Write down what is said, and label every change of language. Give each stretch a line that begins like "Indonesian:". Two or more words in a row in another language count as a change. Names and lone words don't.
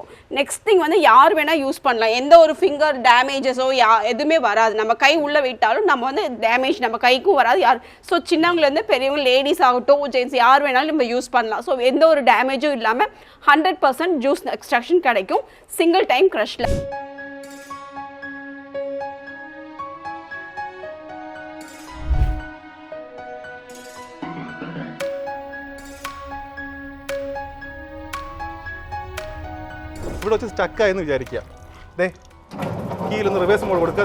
English: next thing
Tamil: வந்து யார் வேணா யூஸ் பண்ணலாம். எந்த ஒரு
English: finger damages
Tamil: எதுவுமே வராது. நம்ம கை உள்ள விட்டாலும் நம்ம வந்து டேமேஜ் நம்ம கைக்கும் வராது. யார் ஸோ சின்னவங்கலேருந்து பெரியவங்க லேடிஸ் ஆகட்டும் ஜென்ட்ஸ் யார் வேணாலும் நம்ம யூஸ் பண்ணலாம். ஸோ எந்த ஒரு டேமேஜும் இல்லாமல் 100%
English: juice extraction
Tamil: கிடைக்கும்
English: single time crush.
Malayalam: ഇവിടെ വെച്ച് സ്റ്റക്കായെന്ന് വിചാരിക്കുക. ദേ കീയിലൊന്ന്
English: reverse mode
Malayalam: കൊടുക്കുക.